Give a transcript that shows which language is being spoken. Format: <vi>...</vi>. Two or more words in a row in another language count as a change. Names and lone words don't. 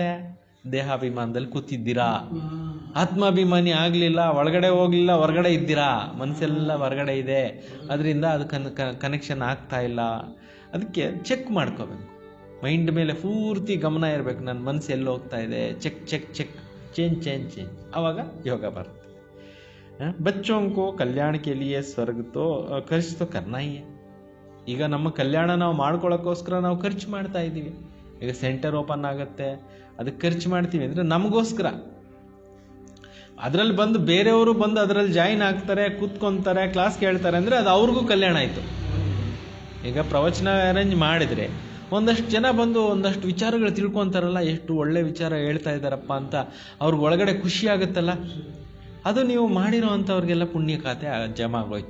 <kn>ದೇಹಾಭಿಮಾನದಲ್ಲಿ ಕೂತಿದ್ದೀರಾ, ಆತ್ಮಾಭಿಮಾನಿ ಆಗಲಿಲ್ಲ, ಒಳಗಡೆ ಹೋಗಲಿಲ್ಲ, ಹೊರಗಡೆ ಇದ್ದೀರಾ, ಮನಸ್ಸೆಲ್ಲ ಹೊರಗಡೆ ಇದೆ. ಅದರಿಂದ ಅದು ಕನೆಕ್ಷನ್ ಆಗ್ತಾ ಇಲ್ಲ. ಅದಕ್ಕೆ ಚೆಕ್ ಮಾಡ್ಕೋಬೇಕು. ಮೈಂಡ್ ಮೇಲೆ ಪೂರ್ತಿ ಗಮನ ಇರಬೇಕು. ನನ್ನ ಮನಸ್ಸು ಎಲ್ಲಿ ಹೋಗ್ತಾ ಇದೆ,</kn> <en>check check check, change.</en> <kn>ಆವಾಗ ಯೋಗ ಬರುತ್ತೆ.</kn> <hi>ಬಚ್ಚೋं को कल्याण के लिए स्वर्ग तो खर्च तो करना ही है.</hi> <kn>ಈಗ ನಮ್ಮ ಕಲ್ಯಾಣ ನಾವು ಮಾಡ್ಕೊಳ್ಳೋಕ್ಕೋಸ್ಕರ ನಾವು ಖರ್ಚು ಮಾಡ್ತಾ ಇದ್ದೀವಿ. ಈಗ ಸೆಂಟರ್ ಓಪನ್ ಆಗುತ್ತೆ, ಅದಕ್ಕೆ ಖರ್ಚು ಮಾಡ್ತೀವಿ ಅಂದರೆ ನಮಗೋಸ್ಕರ. ಅದರಲ್ಲಿ ಬಂದು ಬೇರೆಯವರು ಬಂದು ಅದರಲ್ಲಿ ಜಾಯಿನ್ ಆಗ್ತಾರೆ, ಕೂತ್ಕೊಂತಾರೆ, ಕ್ಲಾಸ್ ಕೇಳ್ತಾರೆ ಅಂದರೆ ಅದು ಅವ್ರಿಗೂ ಕಲ್ಯಾಣ ಆಯಿತು. ಈಗ ಪ್ರವಚನ ಅರೇಂಜ್ ಮಾಡಿದರೆ ಒಂದಷ್ಟು ಜನ ಬಂದು ಒಂದಷ್ಟು ವಿಚಾರಗಳು ತಿಳ್ಕೊತಾರಲ್ಲ, ಎಷ್ಟು ಒಳ್ಳೆ ವಿಚಾರ ಹೇಳ್ತಾ ಇದ್ದಾರಪ್ಪ ಅಂತ ಅವ್ರಿಗೆ ಒಳಗಡೆ ಖುಷಿ ಆಗುತ್ತಲ್ಲ, ಅದು ನೀವು ಮಾಡಿರೋ ಅಂಥವ್ರಿಗೆಲ್ಲ ಪುಣ್ಯ ಖಾತೆ ಜಮಾ ಆಗೋಯ್ತು.</kn>